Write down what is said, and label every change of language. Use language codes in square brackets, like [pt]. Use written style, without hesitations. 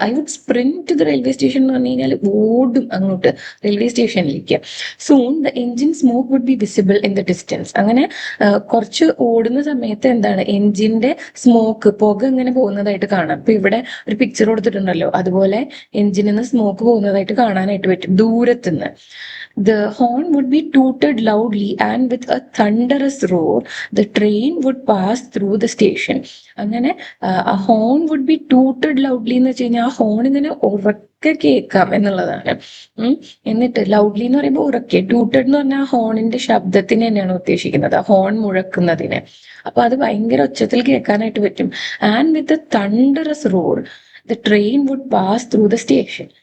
[en] I would sprint to the railway station [ml] എന്ന് പറഞ്ഞു കഴിഞ്ഞാൽ ഓടും അങ്ങോട്ട് റെയിൽവേ സ്റ്റേഷനിലേക്ക്. [en] Soon the engine smoke would be visible in the distance. [ml] അങ്ങനെ കുറച്ച് ഓടുന്ന സമയത്ത് എന്താണ് എൻജിന്റെ സ്മോക്ക്, പുക ഇങ്ങനെ പോകുന്നതായിട്ട് കാണാം. ഇപ്പൊ ഇവിടെ ഒരു പിക്ചർ കൊടുത്തിട്ടുണ്ടല്ലോ, അതുപോലെ എൻജിനിൽ നിന്ന് സ്മോക്ക് പോകുന്നതായിട്ട് കാണാനായിട്ട് പറ്റും ദൂരത്തുനിന്ന്. [en] The horn would be tooted loudly and with a thunderous roar, the train would pass through the station. [ml] അങ്ങനെ ആ ഹോൺ [en] would be tooted loudly [ml] എന്ന് വെച്ച് കഴിഞ്ഞാൽ ആ ഹോൺ ഇങ്ങനെ ഉറക്കെ കേൾക്കാം എന്നുള്ളതാണ്. എന്നിട്ട് ലൗഡ്ലി എന്ന് പറയുമ്പോൾ ഉറക്കെ, ടൂട്ടഡ് എന്ന് പറഞ്ഞാൽ ആ ഹോണിന്റെ ശബ്ദത്തിന് തന്നെയാണ് ഉദ്ദേശിക്കുന്നത്, ആ ഹോൺ മുഴക്കുന്നതിന്. അപ്പൊ അത് ഭയങ്കര ഉച്ചത്തിൽ കേൾക്കാനായിട്ട് പറ്റും. [en] And with a thunderous roar the train would pass through the station.